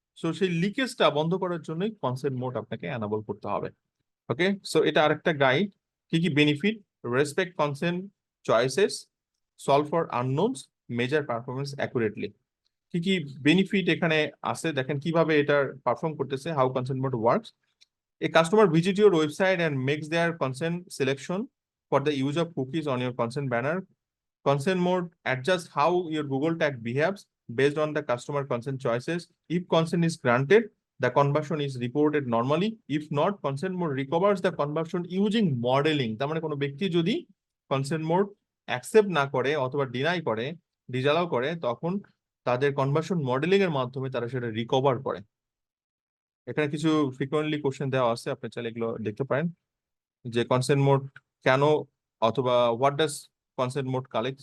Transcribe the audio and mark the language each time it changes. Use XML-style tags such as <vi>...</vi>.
<bn>So সেই লিকেজটা বন্ধ করার জন্যই কনসেন্ট মোড আপনাকে অ্যানাবল করতে হবে।</bn> <en>okay, so</en> <bn>এটা আরেকটা গাইড। কি কি benefit?</bn> <en>Respect consent choices, solve for unknowns, measure performance accurately.</en> <bn>কি কি বেনিফিট এখানে আছে দেখেন কিভাবে এটার পারফর্ম করতেছে,</bn> <en>How consent mode works. A customer visit your website and makes their consent selection for the use of cookies on your consent banner. Consent mode adjusts how your Google tag behaves based on the customer consent choices. If consent is granted, the conversion is reported normally. If not, consent mode recovers the conversion using modeling.</en> <bn>তার মানে কোনো ব্যক্তি যদি consent mode accept না করে অথবা deny করে, disallow করে, তখন তাদের কনভার্সন মডেলিং এর মাধ্যমে তারা সেটা রিকভার করে। এখানে কিছু ফ্রিকোয়েন্টলি কোশ্চেন দেওয়া আছে, আপনি চাইলে এগুলো দেখতে পারেন যে কনসেন্ট মোড কেন, অথবা</bn> <en>What does consent mode collect.</en>